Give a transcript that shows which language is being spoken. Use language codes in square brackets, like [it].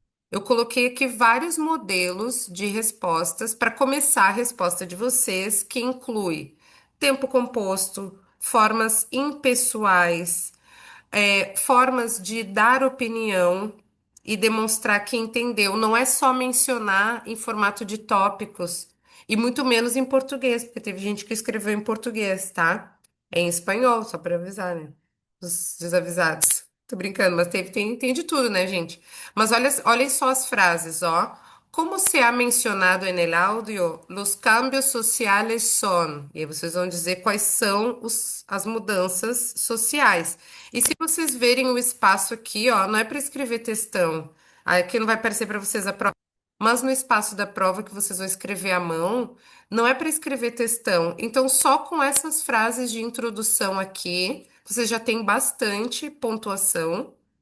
[pt] Eu coloquei aqui vários modelos de respostas para começar a resposta de vocês, que inclui tempo composto, formas impessoais, formas de dar opinião e demonstrar que entendeu. Não é só mencionar em formato de tópicos, e muito menos em português, porque teve gente que escreveu em português, tá? É em espanhol, só para avisar, né? Os desavisados. Tô brincando, mas tem de tudo, né, gente? Mas olhem só as frases, ó. [es] Como se ha mencionado en el audio, los cambios sociales son. [pt] E aí vocês vão dizer quais são as mudanças sociais. E se vocês verem o espaço aqui, ó, não é para escrever textão. Aqui não vai aparecer para vocês a prova. Mas no espaço da prova que vocês vão escrever à mão, não é para escrever textão. Então, só com essas frases de introdução aqui, você já tem bastante pontuação.